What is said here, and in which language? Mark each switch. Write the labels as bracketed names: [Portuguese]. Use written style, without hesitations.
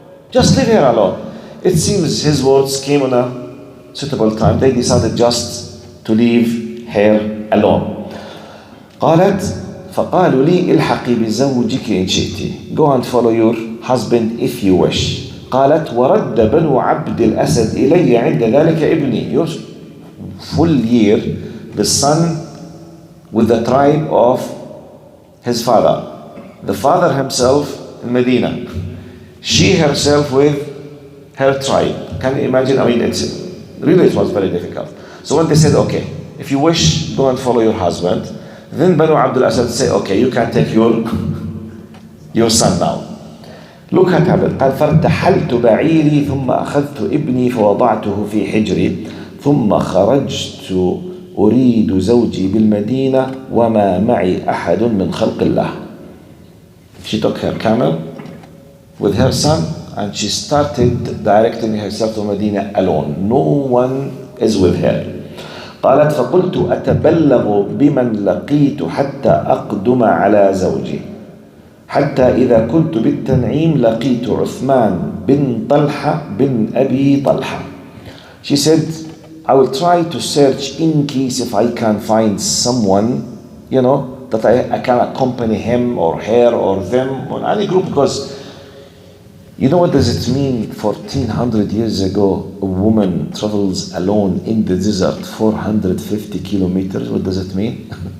[English] Just leave her alone. It seems his words came on a suitable time. They decided just to leave her alone. [Arabic] قالت فقالوا لي الحقي بزوجك إن شئتِ. [English] Go and follow your husband if you wish. [Arabic] قالت ورد بنو عبد الأسد إلي عند ذلك ابني. [English] Your full year, the son with the tribe of his father. The father himself in Medina. She herself with her tribe. Can you imagine? It was very difficult. So when they said, okay, if you wish, go and follow your husband, then Banu Abdul Asad say, okay, you can take your son now. Look at happened. [Arabic] قال فارتحلت بعيري ثم أخذت ابني فوضعته في حجري ثم خرجت أريد زوجي بالمدينة وما معي أحد من خلق الله. [English] She took her camel with her son and she started directing herself to Medina alone. No one is with her. [Arabic] قالت فقلت أتبلغ بمن لقيت حتى أقدم على زوجي حتى إذا كنت بالتنعيم لقيت عثمان بن طلحة بن أبي طلحة. [English] She said, I will try to search in case if I can find someone, that I can accompany him or her or them or any group, because what does it mean 1400 years ago a woman travels alone in the desert 450 kilometers? What does it mean?